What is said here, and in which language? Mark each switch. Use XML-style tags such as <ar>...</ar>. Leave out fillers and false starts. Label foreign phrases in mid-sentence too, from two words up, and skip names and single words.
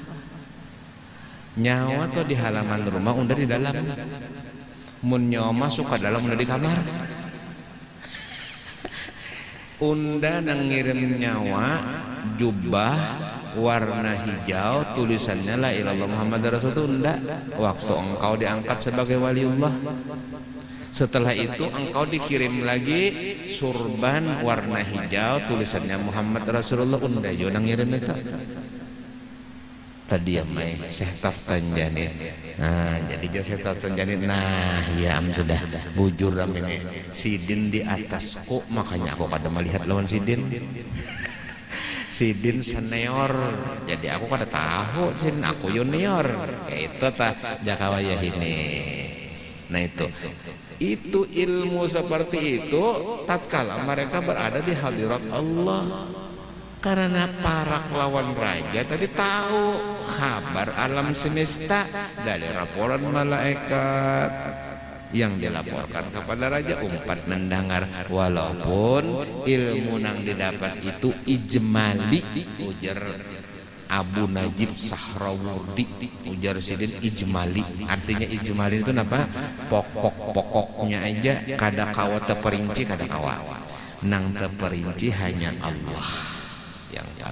<bjn>Nyawa atau di halaman rumah, unda di dalam. Mun nyawa masuk ke dalam, unda di kamar. Unda nang ngirim nyawa jubah warna hijau tulisannya</bjn> <ar>لا إله إلا الله محمد رسول الله.</ar> <id>Waktu engkau diangkat sebagai waliullah, setelah itu engkau dikirim lagi surban warna hijau tulisannya</id> <ar>محمد رسول الله.</ar> <bjn>Unda yo nang ngirim eta tadi ya mai Syekh Taftanjani. Nah jadi Syekh Taftanjani ya sudah bujur ini sidin di atasku, makanya aku kada melihat lawan sidin. Sidin senior, jadi aku kada tahu sidin aku junior kayak itu ta jakawaya ini.</bjn> <id>Nah itu ilmu seperti itu tatkala mereka berada di hadirat Allah. Karena para lawan raja tadi tahu kabar alam semesta dari laporan malaikat yang dilaporkan kepada raja. Umpat mendengar walaupun ilmu yang didapat itu ijmali,</id> <bjn>ujar Abu Najib Sahrawurdi, ujar sidin ijmali.</bjn> <id>Artinya ijmali itu apa?</id> <bjn>Pokok-pokoknya aja kada kawa terperinci, kada kawa nang terperinci hanya Allah yang tahu.</bjn>